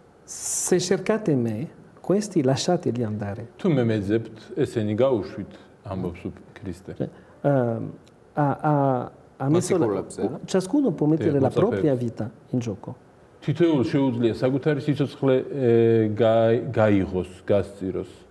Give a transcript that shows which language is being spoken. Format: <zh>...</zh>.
<it>Se cercate me questi lasciateli andare. Tu me</it> <ka>meძებთ, ესენი გაუშვით, ამბობს ქრისტე.</ka> <it>Ha messo ciascuno può mettere la propria vita in gioco.</it> <ka>თითოეულ შეუძლია საკუთარი სიცოცხლე გაიღოს, გასწიროს.</ka>